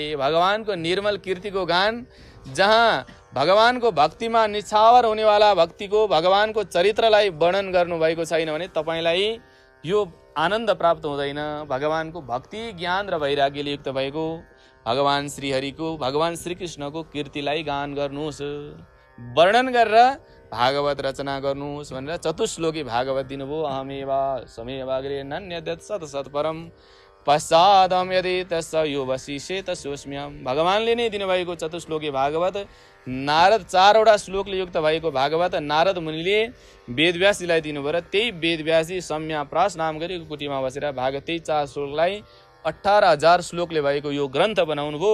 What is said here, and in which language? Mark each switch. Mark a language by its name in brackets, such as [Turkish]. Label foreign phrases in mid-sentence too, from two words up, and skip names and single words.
[Nepali] भगवानको निर्मल कीर्तिको गान, जहाँ भगवानको भक्तिमा निछावर हुनेवाला भक्तिको, भगवानको चरित्रलाई वर्णन गर्नुभएको छैन भने तपाईलाई यो आनन्द प्राप्त हुँदैन। भगवानको भक्ति, ज्ञान र वैराग्यले युक्त भएको भगवान श्रीहरिको, भगवान श्रीकृष्णको कीर्तिलाई गान गर्नुहोस्, वर्णन गरेर भागवत रचना गर्नुहोस् भनेर चतुश्लोकी भागवत दिनुभयो। [Sanskrit] अहमेवा समेवाग्रे नन्यद्यत् सतसत्परम पश्चादम यदि तस् यो वशिष्य तस्योस्म्यहम्। [Nepali] भगवानले नै दिनुभएको चतुश्लोकी भागवत, नारद 4 वटा श्लोकले युक्त भएको भागवत नारद मुनिले वेदव्यासीलाई दिनुभयो र त्यही वेदव्यासी सम्याप्रास नाम गरेको कुटीमा बसेर भागवत 4 श्लोकलाई 18,000 श्लोकले भएको यो ग्रन्थ बनाउनु भयो।